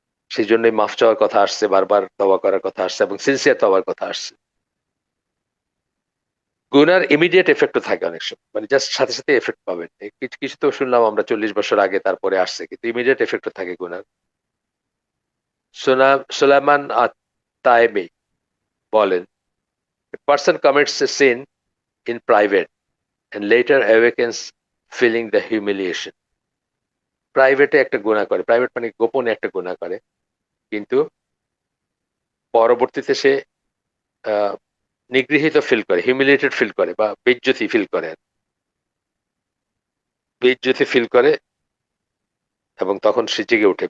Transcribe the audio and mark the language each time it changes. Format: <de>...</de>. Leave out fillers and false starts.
<bn>সেই জন্যই মাফ চাওয়ার কথা আসছে, বারবার তওবা করার কথা আসছে, এবং সিনসিয়ার তওবার কথা আসছে। গুনার ইমিডিয়েট এফেক্টও থাকে অনেক সময়, মানে জাস্ট সাথে সাথে এফেক্ট পাবেন। কিছু কিছু তো শুনলাম আমরা 40 বছর আগে তারপরে আসছে, কিন্তু ইমিডিয়েট এফেক্টও থাকে গুনার। সুলাইমান আত-তায়েমি বলেন,</bn> <en>a person commits a sin in private and later awakens feeling the humiliation.</en> <bn>প্রাইভেটে একটা গুনাহ করে, প্রাইভেট মানে গোপনে একটা গুনাহ করে, কিন্তু পরবর্তীতে সে আহ, নিগৃহীত ফিল করে, হিউমিলিয়েটেড ফিল করে বা বেইজ্জতি ফিল করে, বেইজ্জতি ফিল করে, এবং তখন সে জেগে ওঠে।</bn>